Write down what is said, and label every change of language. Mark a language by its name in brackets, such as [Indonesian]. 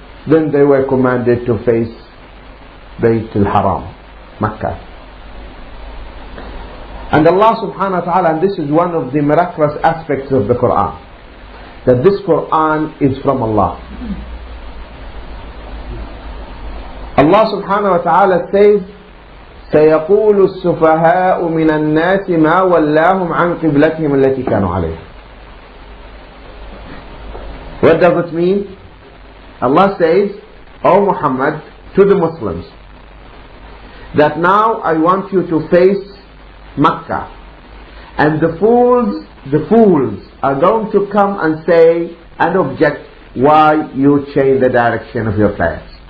[English] Then they were commanded to face Bayt al-Haram, Mecca. And Allah subhanahu wa ta'ala, and this is one of the miraculous aspects of the Quran, that this Quran is from Allah. Allah subhanahu wa ta'ala says, [Arabic] سيقول السفهاء من الناس ما ولاهم عن قبلتهم التي كانوا عليها. [English] What does it mean? Allah says, O Muhammad, to the Muslims, that now I want you to face Mecca, and the fools are going to come and say and object why you change the direction of your prayers.